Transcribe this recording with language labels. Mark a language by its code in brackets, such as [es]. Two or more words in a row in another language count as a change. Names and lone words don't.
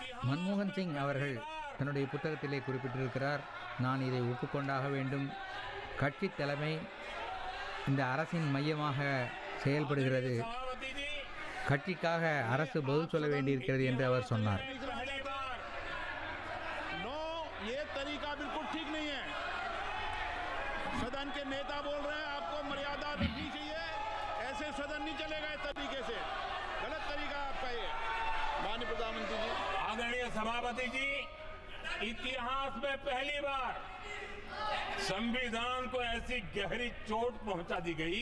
[ta] மன்மோகன் சிங் அவர்கள் தன்னுடைய புத்தகத்திலே குறிப்பிட்டிருக்கிறார், நான் இதை ஒப்புக்கொண்டாக வேண்டும். கட்சி தலைமை இந்த அரசின் மையமாக செயல்படுகிறது, கட்சிக்காக அரசு பதில் சொல்ல வேண்டியிருக்கிறது என்று அவர் சொன்னார். [hi] सदन के नेता बोल रहे हैं आपको मर्यादा रखनी चाहिए, ऐसे सदन नहीं चलेगा इस तरीके से, गलत तरीका आपका ये। माननीय प्रधानमंत्री जी, आदरणीय सभापति जी, इतिहास में पहली बार संविधान को ऐसी गहरी चोट पहुंचा दी गई।